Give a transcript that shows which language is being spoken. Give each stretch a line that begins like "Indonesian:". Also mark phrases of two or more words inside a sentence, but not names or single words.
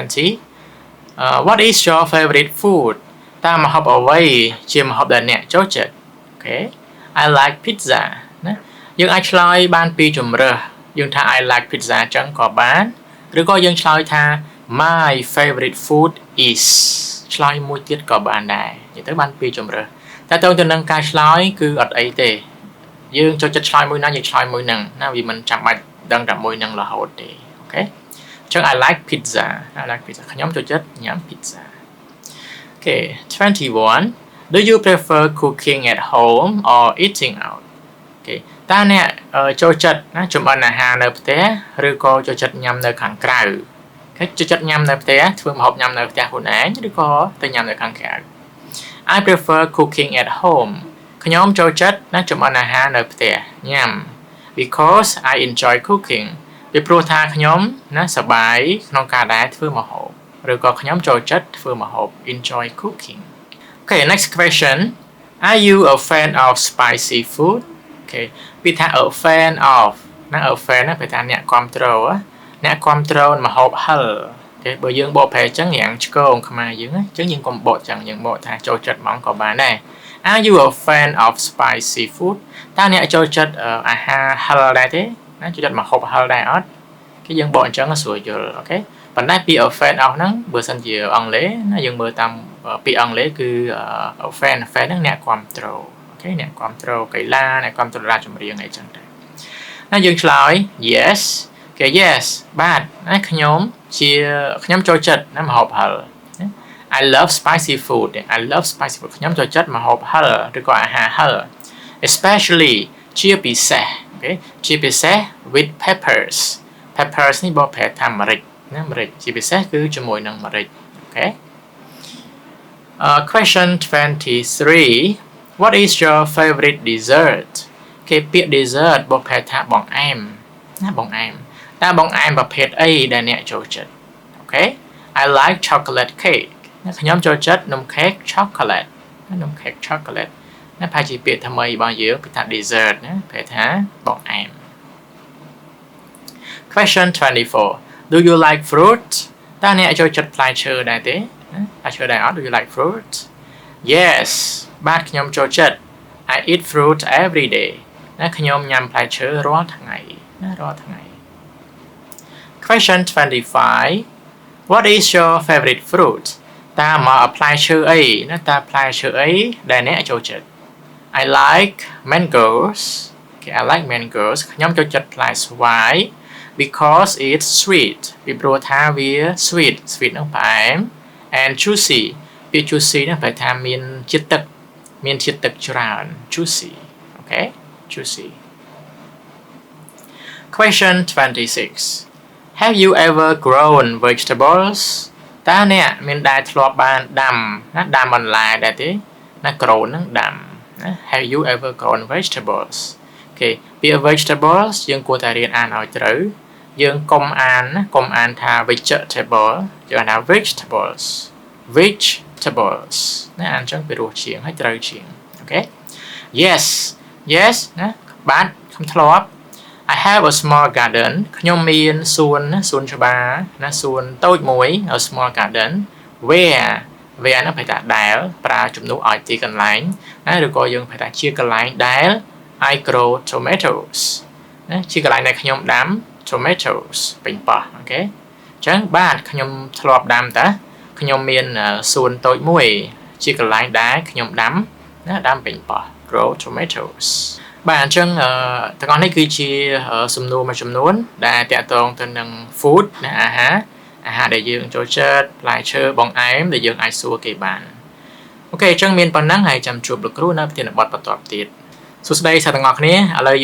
Khmer: 20
English: what is your favorite food
Khmer: តើម្ហូបអ្វីជាម្ហូបដែលអ្នកចូលចិត្តអូខេ
English: I like pizza
Khmer: ណាយើងអាចឆ្លើយ បានពីជម្រើសយើងថា
English: I like pizza
Khmer: អញ្ចឹងក៏បានឬក៏យើងឆ្លើយថា
English: my favorite food is
Khmer: ឆ្លើយមួយទៀតក៏បានដែរនិយាយទៅបានពីជម្រើសតែតើទៅនឹងការឆ្លើយគឺអត់អីទេយើងចូលចិត្តឆ្លើយមួយណាយើងឆ្លើយមួយហ្នឹងណាវាមិនចាំបាច់ដឹងតែមួយហ្នឹងរហូតទេអូខេអញ្ចឹង
English: I like pizza
Khmer: ខ្ញុំចូលចិត្តញ៉ាំ pizza
English: Okay 21 Do you prefer cooking at home or eating out
Khmer: តើអ្នកចូលចិត្តណាចម្អិនអាហារនៅផ្ទះឬក៏ចូលចិត្តញ៉ាំនៅខាងក្រៅចូលចិត្តញ៉ាំនៅផ្ទះធ្វើម្ហូបញ៉ាំនៅផ្ទះខ្លួនឯងឬក៏ទៅញ៉ាំនៅខាងក្រៅ
English: I prefer cooking at home
Khmer: ខ្ញុំចូលចិត្តណាចម្អិនអាហារនៅផ្ទះញ៉ាំ
English: because I enjoy cooking
Khmer: ពីព្រោះថា ខ្ញុំណាសប្បាយក្នុងការដែលធ្វើម្ហូបឬក៏ខ្ញុំចូលចិត្តធ្វើម្ហូប
English: enjoy cooking Okay next question Are you a fan of spicy food
Khmer: ពីថា
English: a fan of
Khmer: ណា
English: a fan
Khmer: ណាពេលថាអ្នកគ្រប់គ្រងអ្នកគ្រប់គ្រងម្ហូបហឹរបើយើង បកប្រែអញ្ចឹងយ៉ាងឆ្កងខ្មែរយើងអញ្ចឹងយើងកុំបកអញ្ចឹងយើងបកថាចូលចិត្តហ្មងក៏បានដែរ
English: Are you a fan of spicy food
Khmer: តើអ្នកចូលចិត្តអាហារហឹរ ដែរទេណាចូលចិត្តម្ហូបហឹរដែរអត់គេយើងបកអញ្ចឹងស្រួលយល់អូខេប៉ុន្តែពី
English: a fan of
Khmer: ហ្នឹងបើសិនជាអង់គ្លេសណាយើងមើល តាមពាក្យអង់គ្លេសគឺ
English: a fan
Khmer: ហ្នឹងអ្នកគ្រប់គ្រងអូខេអ្នកគ្រប់គ្រងកីឡាអ្នកគ្រប់គ្រងរាជចម្រៀងអីចឹងទៅណាយើងឆ្លើយ yes គេ yes បាទណាខ្ញុំចូលចិត្តណាម្ហូបហឹរ
English: I love spicy food I love spicy food
Khmer: ខ្ញុំចូលចិត្តម្ហូបហឹរឬក៏អាហារហឹរ especially ជាពិសេសអូខេជាពិសេស
English: with peppers
Khmer: នេះបកប្រែថាម្រេចណាម្រេចជាពិសេសគឺជាមួយនឹងម្រេចអូខេ
English: question 23 What is your favorite dessert
Khmer: គេពាក្យ dessert បកប្រែថាបង្អែមណាបង្អែមតើបង្អែមប្រភេទអីដែលអ្នកចូលចិត្តអូខេ
English: I like chocolate cake
Khmer: ខ្ញុំចូលចិត្តនំខេក chocolate នំខេក chocolate ណាប្រហែលជាពាក្យថ្មីរបស់យើងពាក្យថា dessert ណាប្រែថាបង្អែម
English: Question 24 Do you like fruit
Khmer: តើអ្នកចូលចិត្តផ្លែឈើដែរទេផ្លែឈើដែរអត់
English: Do you like fruit Yes
Khmer: បាទខ្ញុំ ចូលចិត្ត
English: I eat fruit every day
Khmer: ណាខ្ញុំញ៉ាំផ្លែឈើរាល់ថ្ងៃណារាល់ថ្ងៃ
English: Question 25 What is your favorite fruit
Khmer: តើមកផ្លែឈើអីណាតើផ្លែឈើអីដែលអ្នកចូលចិត្ត
English: I like mangoes Okay I like mangoes
Khmer: ខ្ញុំចូលចិត្តផ្លែស្វាយ
English: because it's sweet
Khmer: ពីព្រោះថាវា sweet នឹងផ្អែម
English: and juicy
Khmer: ពាក្យ juicy ហ្នឹងប្រែថាមានជាតិទឹកច្រើន
English: juicy okay juicy Question 26 Have you ever grown vegetables
Khmer: តើអ្នកមានដែលធ្លាប់បានដាំណាដាំបន្លែដែរទេណា grow ហ្នឹងដាំណា
English: Have you ever grown vegetables
Khmer: អូខេពាក្យ vegetables យើងគួរតែរៀនអានឲ្យត្រូវយើងកុំអានថា vegetable យើងអានថា vegetables ណាអានចឹងពីរោះជាងហើយត្រូវជាងអូខេ Yes ណាបាទខ្ញុំធ្លាប់
English: I have a small garden
Khmer: ខ្ញុំមានសួនច្បារណាសួនតូចមួយ
English: a small garden
Khmer: where ហ្នឹងប្រែថាដែលប្រើជំនួសឲ្យទីកន្លែងណាឬក៏យើងប្រែថាជាកន្លែងដែល
English: I grow tomatoes
Khmer: ណាជាកន្លែងដែលខ្ញុំដាំ tomatoes ពេញប៉ោះអូខេអញ្ចឹងបាទខ្ញុំធ្លាប់ដាំតាខ្ញុំមានសួនតូចមួយជាកន្លែងដែលខ្ញុំដាំណាដាំពេញប៉ោះ
English: grow tomatoes
Khmer: បាទអញ្ចឹងទាំងអស់នេះគឺជាសំ ណួរមួយចំនួនដែលតាក់ទងទៅនឹង food ណាអាហារដែលយើងចូលចិត្តផ្លែឈើបង្អែមដែលយើងអាចសួរគេបានអូខេអញ្ចឹងមានប៉ុណ្ណឹងហើយចាំជួបលោកគ្រូនៅប្រធានបទបន្តទៀតសួស្តីសាស្ត្រទាំងអស់គ្នាឥឡូវ